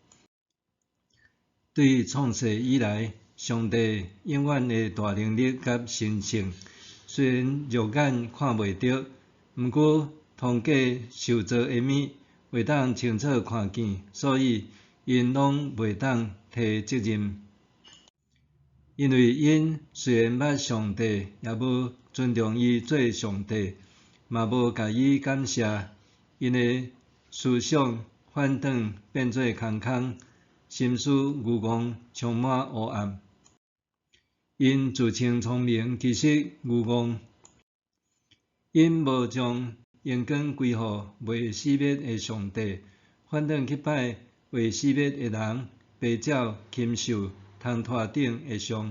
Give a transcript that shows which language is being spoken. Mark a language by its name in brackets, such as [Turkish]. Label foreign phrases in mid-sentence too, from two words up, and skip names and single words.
[Min Nan Chinese] 对创世以来，上帝永远的大能力甲神性，虽然肉眼看袂到，毋过通过受造的物，会当清楚看见，所以因拢袂当摕责任。因为因虽然捌上帝，也无尊重伊做上帝，嘛无甲伊感谢，因的思想反转变做空，心思愚妄，充满黑暗。因自称聪明，其实愚妄。因无将荣光归互未死灭的上帝，反倒去拜未死灭的人，白鸟、禽兽、通拖顶的像。